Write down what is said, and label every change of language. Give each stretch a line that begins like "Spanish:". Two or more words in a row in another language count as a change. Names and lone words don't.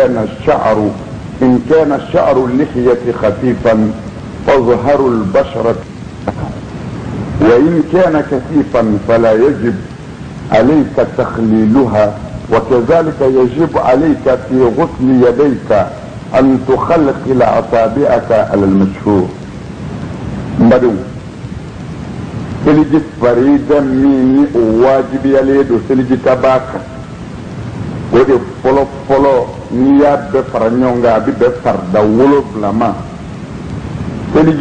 Arabic: كان شعر اللحية خفيفا فظهر البشرة وإن كان كثيفا فلا يجب عليك تخليلها وكذلك يجب عليك في غسل يديك أن تخلخل أصابعك على المشهور
Bambara: mbadin seliji farida min ni o wajibiyale do seliji tabaka o de fɔlɔ fɔlɔ n'i y'a bɛɛ fara ɲɔgɔn kan a bɛ bɛn farida 7 ma seliji